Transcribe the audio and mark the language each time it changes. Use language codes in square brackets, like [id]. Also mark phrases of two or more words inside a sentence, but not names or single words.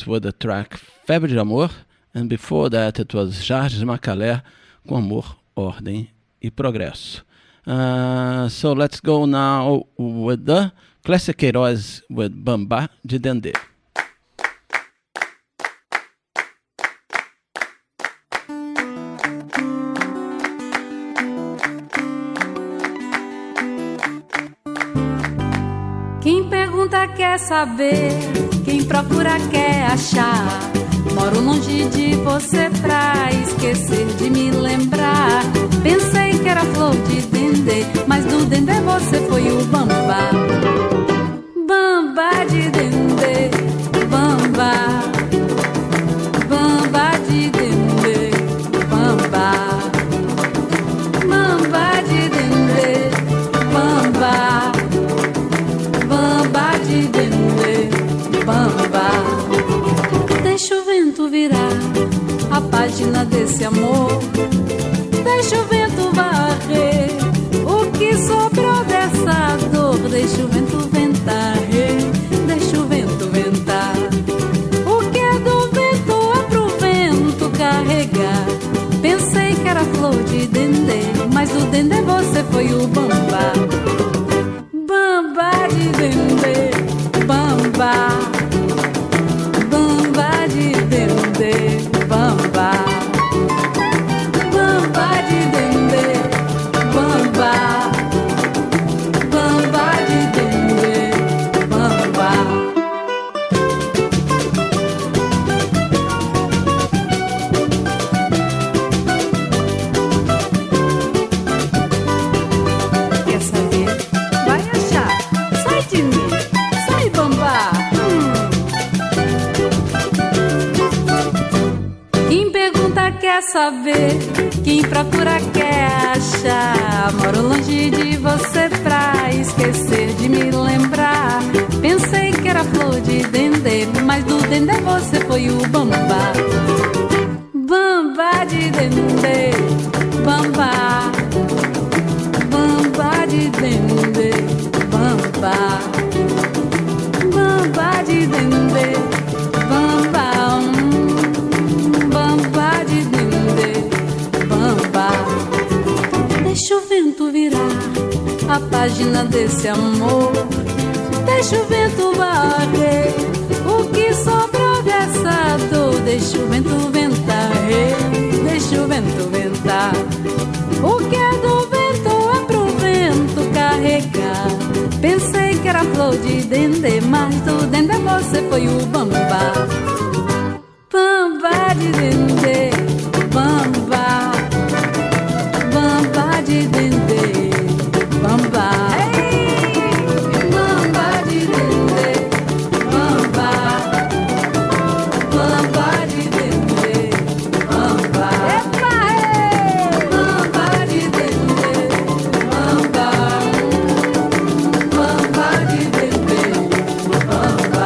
[en] with the track Febre de Amor, and before that it was Jardim Macalé com Amor, Ordem e Progresso. So let's go now with the Clécia Queiroz with Bambá de Dendê. [pt] Quem pergunta quer saber, quem procura quer achar. Moro longe de você pra esquecer de me lembrar. Pensei que era flor de dendê, mas do dendê você foi o bambá. Bambá de dendê, bambá. Bambá de dendê, bambá. Bambá de dendê, bambá. Bambá de dendê, bambá. Deixa o vento virar a página desse amor. Deixa o vento varrer o que sobrou dessa dor. Deixa o vento ventar, deixa o vento ventar. O que é do vento é pro vento carregar. Pensei que era flor de dendê, mas o dendê você foi o bambá. Bambá de dendê, bambá. Bambá de dendê, bambá. Bambá de dendê, bambá. Bambá de dendê, bambá. Quer saber? Vai achar. Sai de mim, sai bambá. Quem pergunta quer saber, quem procura quer achar. Bamba, moro longe de você pra esquecer de me lembrar. Pensei que era flor de dendê, mas do dendê você foi o bamba. Bamba de dendê, bamba. Bamba de dendê, bamba. Bamba de dendê, bamba. Bamba de dendê, bamba. Deixa o vento virar a página desse amor. Deixa o vento varrer o que sobrou dessa dor. Deixa o vento ventar, deixa o vento ventar. O que é do vento é pro vento carregar. Pensei que era flor de dendê, mas do dendê você foi o bamba. Bamba de dendê, bamba. Bamba de dendê, bamba. Bamba de dendê, bamba. Bamba de dendê, bamba. Bamba de dendê, bamba. Bamba de dendê, bamba.